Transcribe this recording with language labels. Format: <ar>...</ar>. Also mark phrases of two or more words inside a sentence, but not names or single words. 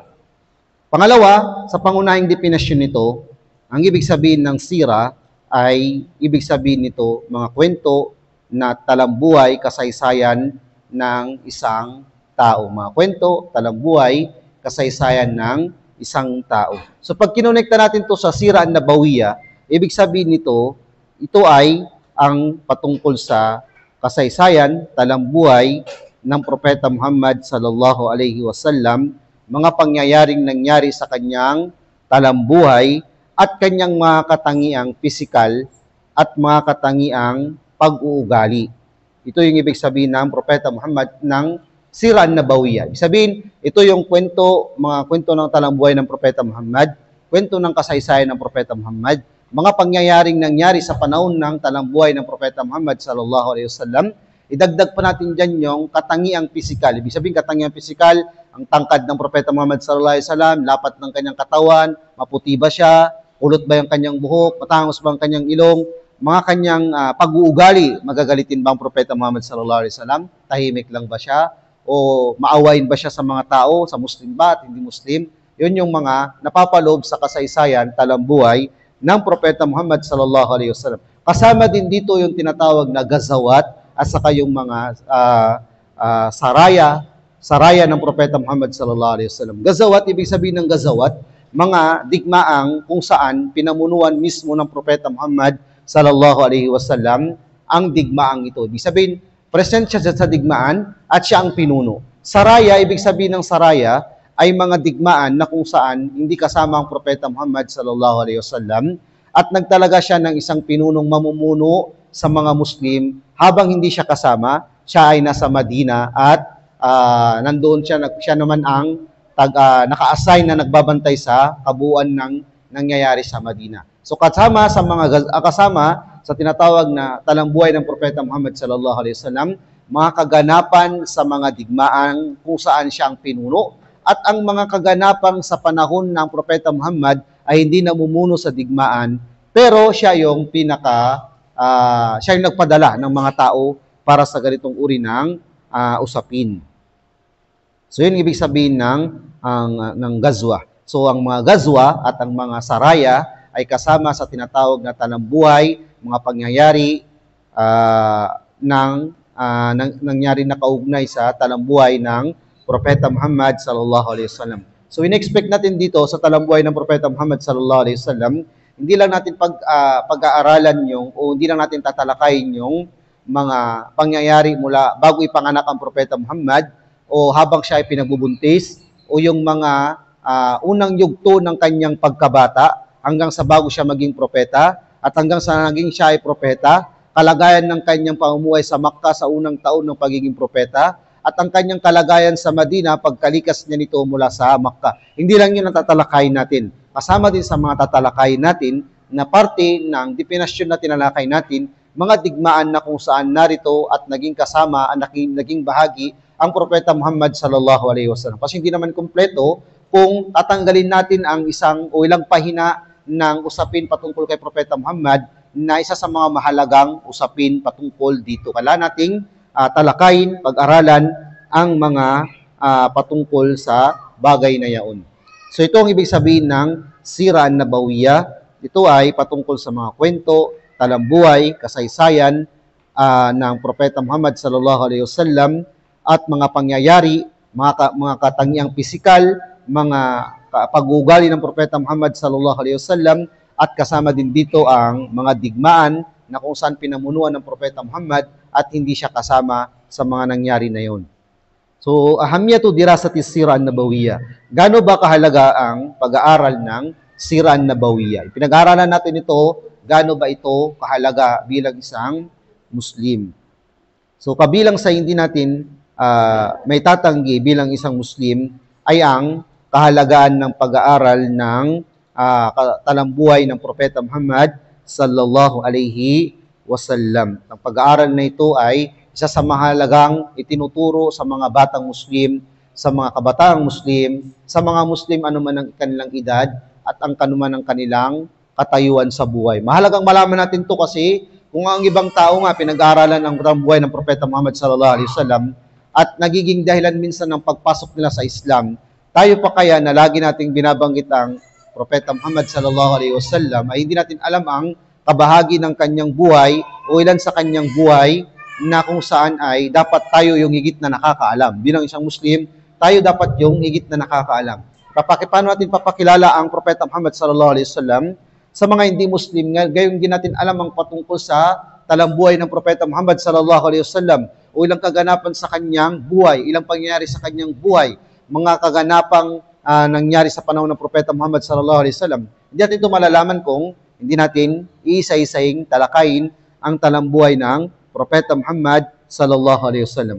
<tl>Pangalawa, sa pangunahing definasyon nito, ang ibig sabihin ng sira ay ibig sabihin nito mga kwento na talambuhay, kasaysayan ng isang tao. Mga kwento, talambuhay, kasaysayan ng isang tao. So pag kinonekta natin to sa</tl> <ar>السيرة النبوية,</ar> <tl>ibig sabihin nito, ito ay ang patungkol sa kasaysayan, talambuhay ng Propeta Muhammad</tl> <ar>صلى الله عليه وسلم,</ar> <tl>mga pangyayaring nangyari sa kanyang talambuhay at kanyang mga katangiang pisikal at mga katangiang pag-uugali. Ito yung ibig sabihin ng Propeta Muhammad ng</tl> <ar>السيرة النبوية.</ar> <tl>Ibig sabihin, ito yung mga kwento ng talambuhay ng Propeta Muhammad, kwento ng kasaysayan ng Propeta Muhammad, mga pangyayaring nangyari sa panahon ng talambuhay ng Propeta Muhammad</tl> <ar>صلى الله عليه وسلم.</ar> <tl>Idagdag pa natin dyan yung katangiang pisikal. Ibig sabihin, katangiang pisikal, ang tangkad ng Propeta Muhammad</tl> <ar>صلى الله عليه وسلم,</ar> <tl>lapat ng kanyang katawan, maputi ba siya, kulot ba yung kanyang buhok, matangos ba ang kanyang ilong, mga kanyang pag-uugali, magagalitin ba ang Propeta Muhammad</tl> <ar>صلى الله عليه وسلم?</ar> <tl>Tahimik lang ba siya? O maawain ba siya sa mga tao, sa Muslim ba at hindi Muslim? Yun yung mga napapaloob sa kasaysayan, talambuhay ng Propeta Muhammad</tl> <ar>صلى الله عليه وسلم.</ar> <tl>Kasama din dito yung tinatawag na gazawat at saka yung mga saraya ng Propeta Muhammad</tl> <ar>صلى الله عليه وسلم.</ar> <tl>Gazawat, ibig sabihin ng gazawat, mga digmaang kung saan pinamunuan mismo ng Propeta Muhammad</tl> <ar>صلى الله عليه وسلم</ar> <tl>ang digmaang ito. Ibig sabihin, present siya sa digmaan at siya ang pinuno. Saraya, ibig sabihin ng saraya, ay mga digmaan na kung saan hindi kasama ang Propeta Muhammad</tl> <ar>صلى الله عليه وسلم</ar> <tl>at nagtalaga siya ng isang pinunong mamumuno sa mga Muslim habang hindi siya kasama, siya ay nasa Madina at nandoon siya naman ang naka-assign na nagbabantay sa kabuuan ng nangyayari sa Madina. So kasama sa tinatawag na talambuhay ng Propeta Muhammad</tl> <ar>صلى الله عليه وسلم,</ar> <tl>mga kaganapan sa mga digmaan kung saan siya ang pinuno at ang mga kaganapan sa panahon ng Propeta Muhammad ay hindi namumuno sa digmaan, pero siya yung siya yung nagpadala ng mga tao para sa ganitong uri ng usapin. So yun ibig sabihin ng gazwa. So ang mga gazwa at ang mga saraya ay kasama sa tinatawag na talambuhay, mga pangyayari nangyari na kaugnay sa talambuhay ng Propeta Muhammad</tl> <ar>صلى الله عليه وسلم.</ar> <tl>So in-expect natin dito sa talambuhay ng Propeta Muhammad</tl> <ar>صلى الله عليه وسلم,</ar> <tl>hindi lang natin pag-aaralan o hindi lang natin tatalakayin yung mga pangyayari mula bago ipanganak ang Propeta Muhammad o habang siya ay pinagbubuntis o yung mga unang yugto ng kanyang pagkabata hanggang sa bago siya maging propeta at hanggang sa naging siya ay propeta, kalagayan ng kanyang pamumuhay sa Makkah sa unang taon ng pagiging propeta at ang kanyang kalagayan sa Madina pagkalikas niya nito mula sa Makkah. Hindi lang yun ang tatalakayin natin. Kasama din sa mga tatalakayin natin na parte ng definasyon na tinalakay natin, mga digmaan na kung saan narito at naging kasama, naging bahagi ang Propeta Muhammad</tl> <ar>صلى الله عليه وسلم.</ar> <tl>Kasi hindi naman kumpleto kung tatanggalin natin ang isang o ilang pahina ng usapin patungkol kay Propeta Muhammad na isa sa mga mahalagang usapin patungkol dito. Kailangan nating talakayin, pag-aralan ang mga patungkol sa bagay na yaon. So ito ang ibig sabihin ng</tl> <ar>السيرة النبوية.</ar> <tl>Ito ay patungkol sa mga kwento, talambuhay, kasaysayan ng Propeta Muhammad</tl> <ar>صلى الله عليه وسلم</ar> <tl>at mga pangyayari, mga katangiang pisikal, mga pag-uugali ng Propeta Muhammad</tl> <ar>صلى الله عليه وسلم</ar> <tl>at kasama din dito ang mga digmaan na kung saan pinamunuan ng Propeta Muhammad at hindi siya kasama sa mga nangyari na yon. So,</tl> <ar>أهمية دراسة السيرة النبوية.</ar> <tl>Gaano ba kahalaga ang pag-aaral ng</tl> <ar>السيرة النبوية?</ar> <tl>Pinag-aaralan natin ito, gaano ba ito kahalaga bilang isang Muslim? So, kabilang sa hindi natin may tatanggi bilang isang Muslim ay ang kahalagaan ng pag-aaral ng talambuhay ng Propeta Muhammad</tl> <ar>صلى الله عليه وسلم.</ar> <tl>Ang pag-aaral na ito ay isa sa mahalagang itinuturo sa mga batang Muslim, sa mga kabataang Muslim, sa mga Muslim anuman ang kanilang edad at ang kanuman ang kanilang katayuan sa buhay. Mahalagang malaman natin ito kasi kung ang ibang tao nga pinag-aaralan ang buhay ng Propeta Muhammad</tl> <ar>صلى الله عليه وسلم</ar> <tl>at nagiging dahilan minsan ng pagpasok nila sa Islam, tayo pa kaya na lagi nating binabanggit ang Propeta Muhammad</tl> <ar>صلى الله عليه وسلم</ar> <tl>ay hindi natin alam ang kabahagi ng kanyang buhay o ilan sa kanyang buhay na kung saan ay dapat tayo yung higit na nakakaalam. Bilang isang Muslim, tayo dapat yung higit na nakakaalam. Paano natin papakilala ang Propeta Muhammad</tl> <ar>صلى الله عليه وسلم</ar> <tl>sa mga hindi Muslim? Gayon din natin alam ang patungkol sa talambuhay ng Propeta Muhammad</tl> <ar>صلى الله عليه وسلم</ar> <tl>o ilang kaganapan sa kanyang buhay, ilang pangyayari sa kanyang buhay, mga kaganapang nangyari sa panahon ng Propeta Muhammad</tl> <ar>صلى الله عليه وسلم.</ar> <tl>Hindi natin ito malalaman kung hindi natin iisa-isaing talakayin ang talambuhay ng Propeta Muhammad</tl> <ar>صلى الله عليه وسلم.</ar>